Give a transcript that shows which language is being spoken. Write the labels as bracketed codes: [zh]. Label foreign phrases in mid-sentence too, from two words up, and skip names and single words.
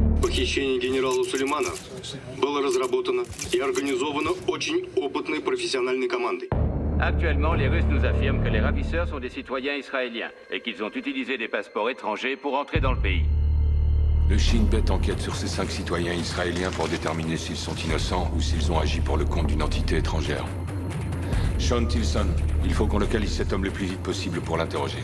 [ru] похищении генерала Сулеймана было разработано и организовано очень опытной профессиональной командой. [fr] Actuellement, les Russes nous affirment que les ravisseurs sont des citoyens israéliens et qu'ils ont utilisé des passeports étrangers pour entrer dans le pays. Le Shin Bet enquête sur ces 5 citoyens israéliens pour déterminer s'ils sont innocents ou s'ils ont agi pour le compte d'une entité étrangère. Sean Tilson, il faut qu'on localise cet homme le plus vite possible pour l'interroger.